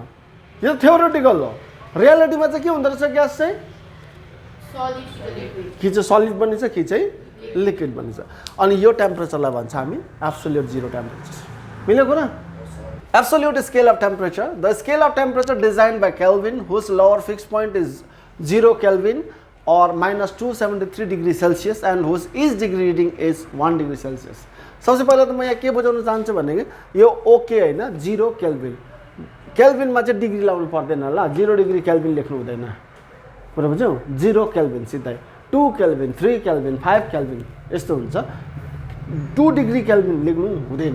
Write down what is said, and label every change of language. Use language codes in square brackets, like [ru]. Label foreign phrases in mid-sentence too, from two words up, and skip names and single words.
[ne] यो थ्योरेटिकल हो। रियालिटीमा चाहिँ के हुँदो रहेछ? ग्यास चाहिँ कि चाहिँ सलिड बनिन्छ, कि चाहिँ लिक्विड बनिन्छ। अनि यो टेम्परेचरलाई भन्छ हामी [en] absolute zero temperature. [ne] मिल्यो कुरा? [en] absolute scale of temperature, the scale of temperature designed by Kelvin whose lower fixed point is 0 Kelvin और -273 degree Celsius and whose is degree reading is 1 degree Celsius. [hi] सबसे पहले तो मैं [ne] यहाँ के बुझाउन चाहन्छु भने यो ओके होइन, 0 केल्विन। केल्विनमा चाहिँ डिग्री लाउनु पर्दैन ल, 0 डिग्री केल्विन लेख्नु हुँदैन, कुरा बुझ्यौ? 0 केल्विन सिधै 2 केल्विन, 3 केल्विन, 5 केल्विन यस्तो हुन्छ। 2 डिग्री केल्विन लेख्नु हुँदैन।